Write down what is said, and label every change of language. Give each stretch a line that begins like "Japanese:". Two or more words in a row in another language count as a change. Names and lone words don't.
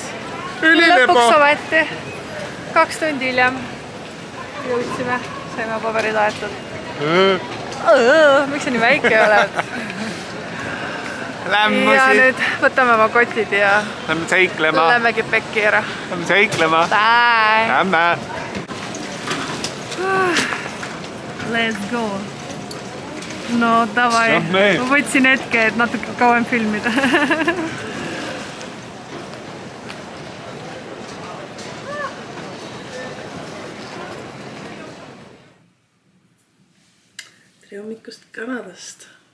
Estonian: Lõpuks ometi 2 tundi hiljem jõudsime, saime paberid aetud. Miks sa nii väike oled? Ja nüüd võtame oma kotid ja lähme seiklema. Lähme Quebeci ära. Lähme seiklema.
English: Bye!
Estonian: Lähme!
English: Let's go!
Estonian: No davai, ma võtsin hetke, et natuke kauem filmida. Tere hommikust Kanadast!